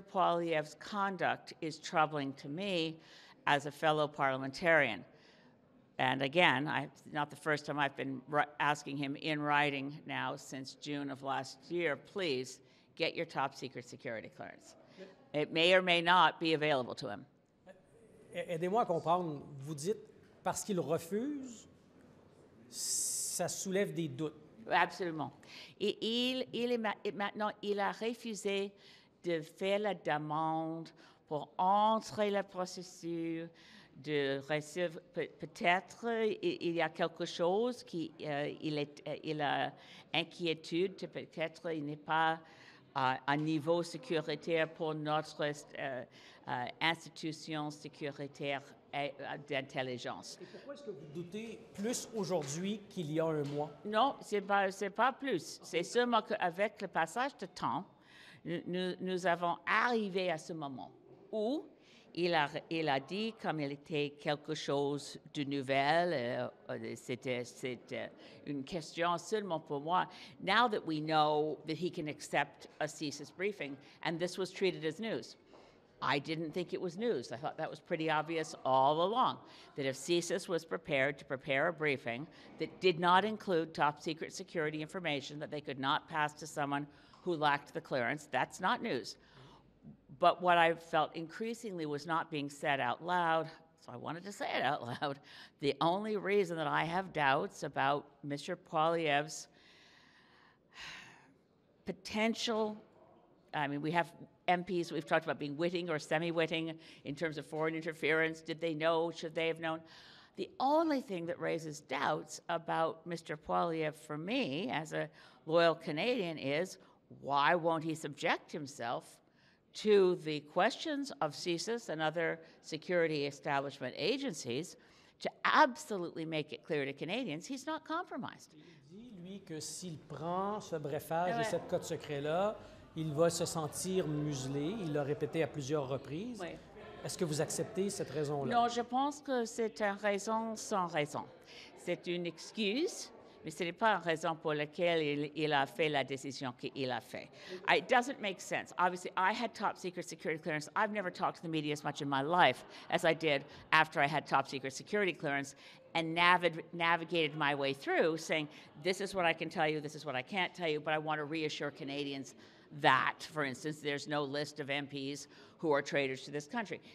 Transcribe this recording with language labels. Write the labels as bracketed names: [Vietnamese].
[English] Poilievre's conduct is troubling to me as a fellow parliamentarian. And again, it's not the first time I've been asking him in writing now since June of last year, please get your top secret security clearance. It may or may not be available to him. [French] Aidez-moi à comprendre, vous dites parce qu'il refuse, ça soulève des doutes. Absolument. Et maintenant, il a refusé de faire la demande pour entrer le processus, de recevoir, peut-être il y a quelque chose il a inquiétude, peut-être il n'est pas à un niveau sécuritaire pour notre institution sécuritaire d'intelligence. Et pourquoi est-ce que vous doutez plus aujourd'hui qu'il y a un mois? Non, c'est pas plus. C'est seulement qu'avec le passage de temps, nous avons arrivé à ce moment où il a dit comme il était quelque chose de nouvel, c'était une question seulement pour moi. [English] Now that we know that he can accept a CSIS briefing, and this was treated as news. I didn't think it was news. I thought that was pretty obvious all along, that if CSIS was prepared to prepare a briefing that did not include top secret security information that they could not pass to someone who lacked the clearance, that's not news. But what I felt increasingly was not being said out loud, so I wanted to say it out loud. The only reason that I have doubts about Mr. Poilievre's potential, I mean, we have MPs we've talked about being witting or semi-witting in terms of foreign interference. Did they know? Should they have known? The only thing that raises doubts about Mr. Poilievre for me as a loyal Canadian is why won't he subject himself to the questions of CSIS and other security establishment agencies to absolutely make it clear to Canadians he's not compromised. [French] Il dit, lui, que s'il prend ce brefage et cette code secret-là, il va se sentir muselé. Il l'a répété à plusieurs reprises. Oui. Est-ce que vous acceptez cette raison-là? Non, je pense que c'est une raison sans raison. C'est une excuse, mais ce n'est pas une raison pour laquelle il a fait la décision qu'il a fait. [English] It doesn't make sense. Obviously, I had top secret security clearance. I've never talked to the media as much in my life as I did after I had top secret security clearance and navigated my way through saying, this is what I can tell you, this is what I can't tell you, but I want to reassure Canadians that, for instance, there's no list of MPs who are traitors to this country.